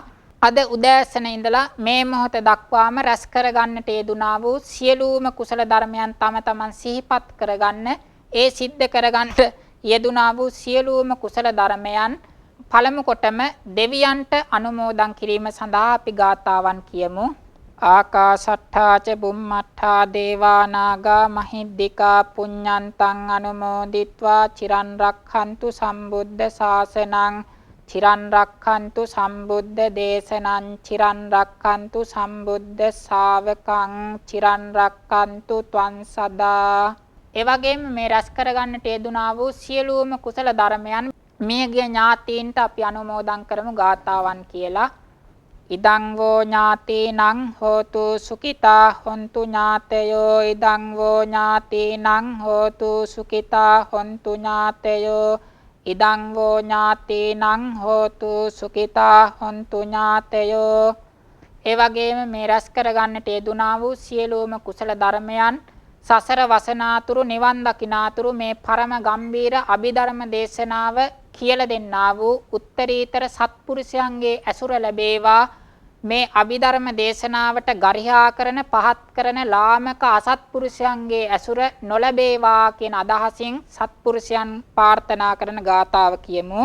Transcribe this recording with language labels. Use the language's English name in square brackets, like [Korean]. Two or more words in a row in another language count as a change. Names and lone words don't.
[Sinhala] අද උදෑසන ඉඳලා මේ මොහොත දක්වාම රැස් කරගන්නට යෙදුනා වූ සියලුම කුසල ධර්මයන් තම තමන් සිහිපත් කරගන්න, ඒ සිද්ධ කරගන්න යෙදුනා වූ සියලුම කුසල ධර්මයන් පළමු කොටම දෙවියන්ට අනුමෝදන් කිරීම සඳහා අපි ගාථාවන් කියමු. [Pali] ආකාශට්ඨා ච බුම්මට්ඨා දේවා නාග මහිද්దికා පුඤ්ඤන්තං අනුමෝදිත්වා චිරන් රක්ඛන්තු සම්බුද්ධ ශාසනං චිරන් රක්ඛන්තු සම්බුද්ධ දේශනං චිරන් රක්ඛන්තු සම්බුද්ධ ශාවකං චිරන් රක්ඛන්තු ත්වං සදා. [Sinhala] ඒ වගේම මේ රැස් කරගන්නට යෙදුනා වූ සියලුම කුසල ධර්මයන් මියගිය ඥාතීන්ට අපි අනුමෝදන් කරමු ගාථාවන් කියලා. [Pali] ඉදං වෝ ඥාතීනං හෝතු සුඛිතා හොන්තු ඥාතයෝ ඉදං වෝ ඥාතීනං හෝතු සුඛිතා හොන්තු ඥාතයෝ ඉදං වෝ ඥාතීනං හෝතු සුඛිතා හොන්තු ඥාතයෝ. [Sinhala] ඒ වගේම මේ රැස් කරගන්නට යෙදුනා වූ සියලුම කුසල ධර්මයන් සසර වසනාතුරු නිවන් දකිනාතුරු මේ පරම ගම්බීර අභිධර්ම දේශනාව කියලා දෙන්නා වූ උත්තරීතර සත්පුරුෂයන්ගේ ඇසුර ලැබේවා. මේ අභිධර්ම දේශනාවට ගරිහා කරන පහත් කරන ලාමක අසත්පුරුෂයන්ගේ ඇසුර නොලැබේවා කියන අදහසින් සත්පුරුෂයන් ප්‍රාර්ථනා කරන ගාථාව කියමු.